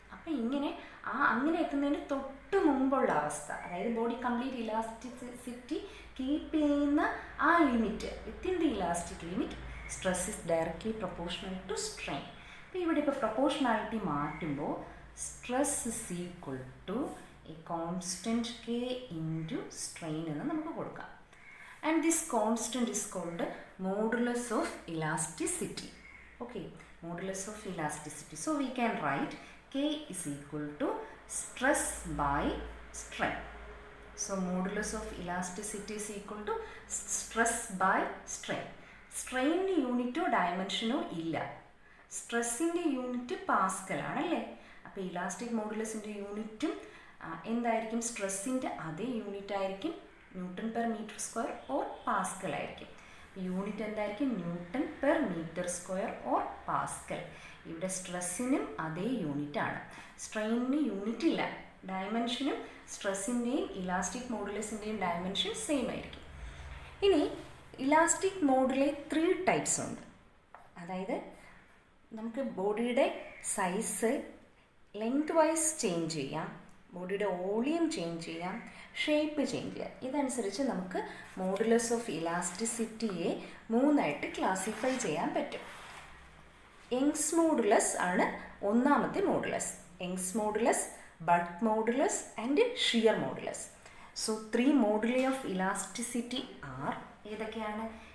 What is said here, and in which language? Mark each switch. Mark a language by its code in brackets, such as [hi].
[ml] അപ്പം ഇങ്ങനെ അങ്ങനെ എത്തുന്നതിന് തൊട്ട് മുമ്പുള്ള അവസ്ഥ, അതായത് ബോഡി കംപ്ലീറ്റ് ഇലാസ്റ്റിസിറ്റി കീപ്പ് ചെയ്യുന്ന ആ limit, [en] Within the elastic limit stress is directly proportional to strain. [ml] അപ്പോൾ ഇവിടെ ഇപ്പോൾ പ്രൊപ്പോർഷണാലിറ്റി മാറ്റുമ്പോൾ [en] stress is equal to a constant K into strain [ml] എന്ന് നമുക്ക് കൊടുക്കാം. [en] And this constant is called modulus of elasticity. Okay, modulus of elasticity. So we can write K is equal to stress by strain. So modulus of elasticity is equal to stress by strain. [ml] Strain യൂണിറ്റോ ഡയമെൻഷനോ ഇല്ല. സ്ട്രെസ്സിൻ്റെ unit Pascal ആണല്ലേ. അപ്പോൾ elastic മോഡുലസിൻ്റെ യൂണിറ്റും എന്തായിരിക്കും? സ്ട്രെസ്സിൻ്റെ അതേ unit ആയിരിക്കും, newton per metre square or Pascal ആയിരിക്കും. Unit എന്തായിരിക്കും? Newton per metre square or Pascal. ഇവിടെ സ്ട്രെസ്സിനും അതേ യൂണിറ്റാണ്. സ്ട്രെയിനിന് യൂണിറ്റ് ഇല്ല. ഡയമെൻഷനും സ്ട്രെസ്സിൻ്റെയും ഇലാസ്റ്റിക് മോഡുലസിൻ്റെയും ഡയമെൻഷൻ സെയിം ആയിരിക്കും. ഇനി ഇലാസ്റ്റിക് മോഡുലെ 3 ടൈപ്സ് ഉണ്ട്. അതായത് നമുക്ക് ബോഡിയുടെ സൈസ് ലെങ്ത് വൈസ് ചേഞ്ച് ചെയ്യാം, ബോഡിയുടെ വോളിയം ചേഞ്ച് ചെയ്യാം, ഷേപ്പ് ചേഞ്ച് ചെയ്യാം. ഇതനുസരിച്ച് നമുക്ക് മോഡുലസ് ഓഫ് ഇലാസ്റ്റിസിറ്റിയെ 3ആയിട്ട് ക്ലാസിഫൈ ചെയ്യാൻ പറ്റും. യങ്സ് മോഡുലസ് ആണ് ഒന്നാമത്തെ modulus. Young's modulus, bulk modulus and shear modulus. [en] so 3 moduli of elasticity are [ml] ഏതൊക്കെയാണ്?